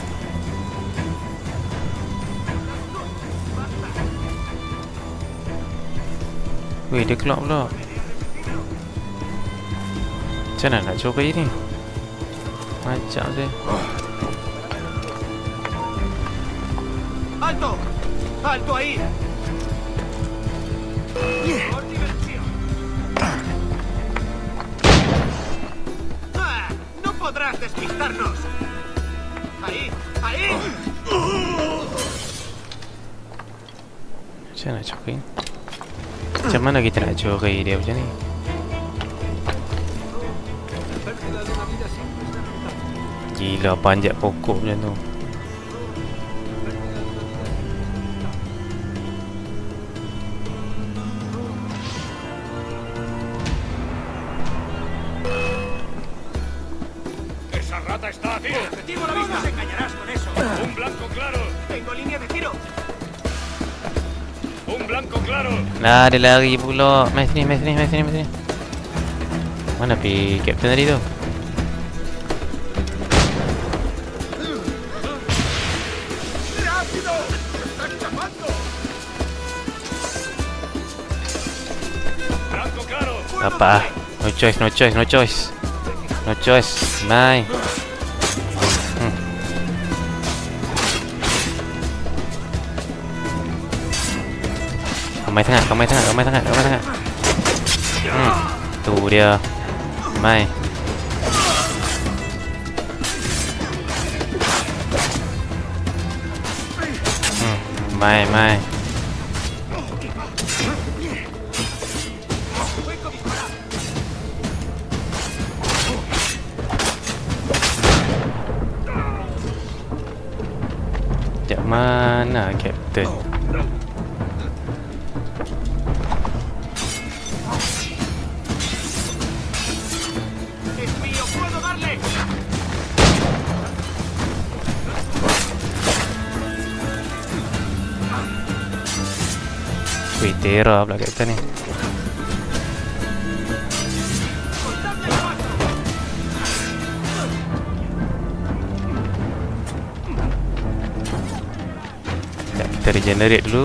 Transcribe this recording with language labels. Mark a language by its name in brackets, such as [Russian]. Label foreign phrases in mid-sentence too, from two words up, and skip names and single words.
[Malay] Weh, dia keluar pula. Macam mana nak curi ni? Macam je. [Spanish] ¡Alto! ¡Alto ahí! ¡Por diversión! ¡Ah! ¡No podrás despistarnos! ¡Ahí! ¡Ahí! [Malay] Macam mana nak curi? Macam mana kita nak curi dia macam ni? Gila panjat pokok macam tu. [Spanish] ¡Esa rata está, tío! ¡Objetivo a la vista! ¡No nos engañarás con eso! ¡Un blanco claro! ¡Tengo línea de tiro! ¡Un blanco claro! [Malay] Lah, dia lari pula. Mai sini, mai sini, mai sini, mai sini. Mana pergi Captain tadi tu? [Spanish] ¡Rápido! ¡Está escapando! ¡Blanco claro! [Malay] Apa? [English] No choice, no choice, no choice. No choice. [Malay] Mai. Ramai sangat, ramai sangat, ramai sangat, ramai sangat. Tu dia. Mai. Mai, mai. Sekejap, mana Captain? [Spanish] ¡Es mío! ¡Puedo darle! [Malay] Wih, terror pula Captain ni. Sekejap, kita regenerate dulu.